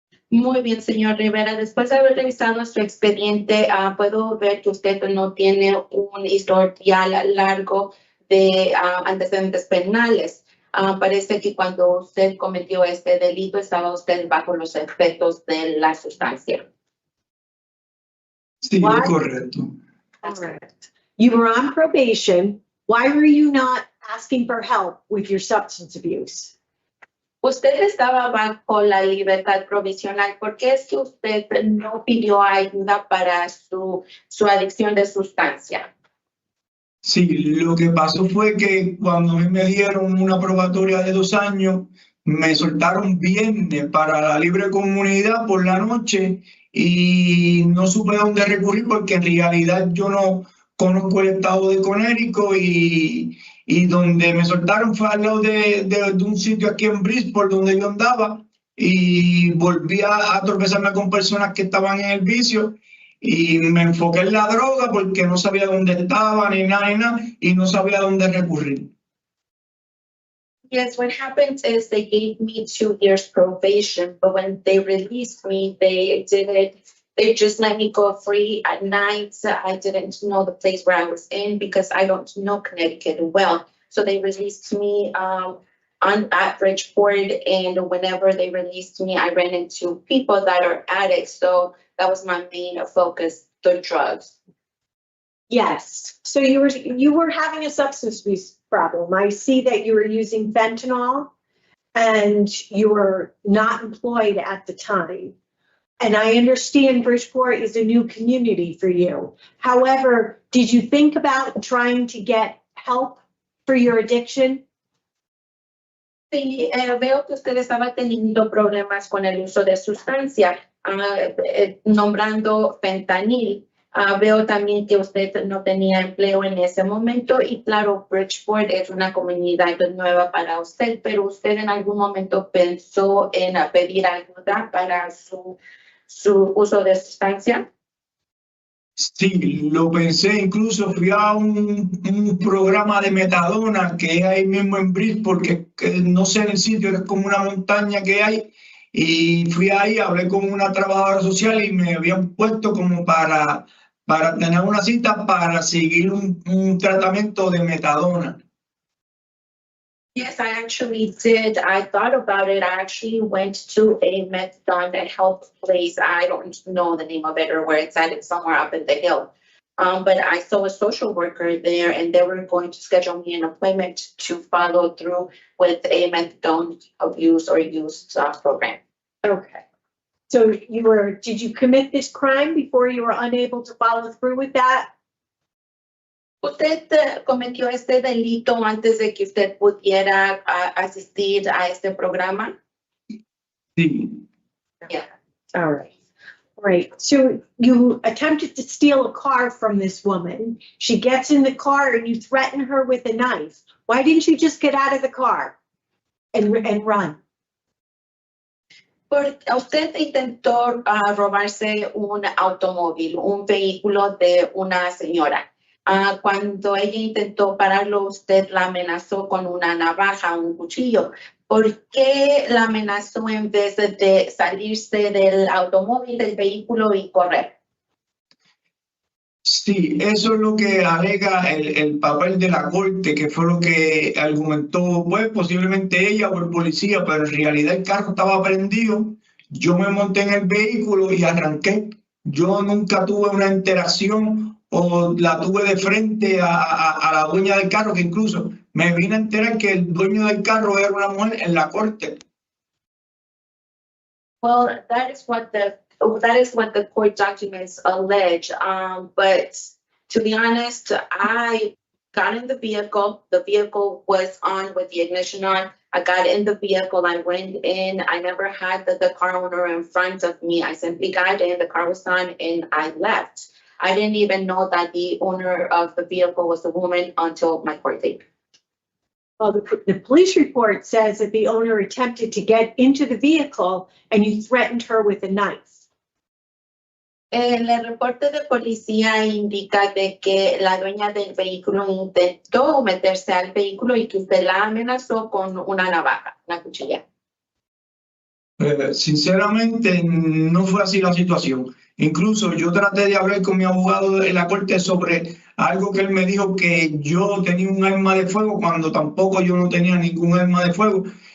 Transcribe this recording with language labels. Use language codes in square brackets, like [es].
[es] Muy bien, señor Rivera. Después de haber revisado su expediente, puedo ver que usted no tiene un historial largo de antecedentes penales. Parece que cuando usted cometió este delito estaba usted bajo los efectos de la sustancia. Sí, es correcto. [en] Correct. You were on probation. Why were you not asking for help with your substance abuse? [es] Usted estaba bajo la libertad provisional. ¿Por qué es que usted no pidió ayuda para su adicción de sustancia? Sí, lo que pasó fue que cuando me dieron una probatoria de 2 años, me soltaron viernes para la libre comunidad por la noche y no supe a dónde recurrir porque en realidad yo no conozco el estado de Connecticut y donde me soltaron fue al lado de un sitio aquí en Bridgeport donde yo andaba y volví a tropezarme con personas que estaban en el vicio y me enfoqué en la droga porque no sabía dónde estaba ni nada y no sabía dónde recurrir. [en] Yes, what happened is they gave me 2 years probation, but when they released me, they just let me go free at night. I didn't know the place where I was in because I don't know Connecticut well. So they released me at Bridgeport, and whenever they released me, I ran into people that are addicts. So that was my main focus, the drugs. Yes. So you were having a substance abuse problem. I see that you were using fentanyl and you were not employed at the time. And I understand Bridgeport is a new community for you. However, did you think about trying to get help for your addiction? [es] Sí, veo que usted estaba teniendo problemas con el uso de sustancia, nombrando fentanil. Veo también que usted no tenía empleo en ese momento y claro, Bridgeport es una comunidad nueva para usted, pero usted en algún momento pensó en pedir ayuda para su uso de sustancia. Sí, lo pensé, incluso fui a un programa de metadona que es ahí mismo en Bridgeport, que no sé en el sitio, es como una montaña que hay, y fui ahí, hablé con una trabajadora social y me habían puesto como para tener una cita para seguir un tratamiento de metadona. [en] Yes, I actually did. I thought about it. I actually went to a methadone health place. I don't know the name of it or where it's at. It's somewhere up in the hill. But I saw a social worker there and they were going to schedule me an appointment to follow through with a methadone abuse or use program. Okay. So did you commit this crime before you were unable to follow through with that? [es] ¿Usted cometió este delito antes de que usted pudiera asistir a este programa? Sí. [en] Yeah. All right. Right. So you attempted to steal a car from this woman. She gets in the car and you threaten her with a knife. Why didn't you just get out of the car and run? [es] Porque usted intentó robarse un automóvil, un vehículo de una señora. Cuando ella intentó pararlo, usted la amenazó con una navaja, un cuchillo. ¿Por qué la amenazó en vez de salirse del automóvil, del vehículo y correr? Sí, eso es lo que alega el papel de la corte, que fue lo que argumentó, pues posiblemente ella o el policía, pero en realidad el carro estaba prendido. Yo me monté en el vehículo y arranqué. Yo nunca tuve una interacción o la tuve de frente a la dueña del carro, que incluso me vine a enterar que el dueño del carro era una mujer en la corte. [en] Well, that is what the court documents allege. But to be honest, I got in the vehicle. The vehicle was on with the ignition on. I got in the vehicle. I went in. I never had the car owner in front of me. I simply got in. The car was on, and I left. I didn't even know that the owner of the vehicle was a woman until my court date. Well, the police report says that the owner attempted to get into the vehicle and you threatened her with a knife. [es] El reporte de policía indica de que la dueña del vehículo intentó meterse al vehículo y que usted la amenazó con una navaja, una cuchilla. Sinceramente, no fue así la situación. Incluso yo traté de hablar con mi abogado en la corte sobre algo que él me dijo, que yo tenía un arma de fuego cuando tampoco yo no tenía ningún arma de fuego.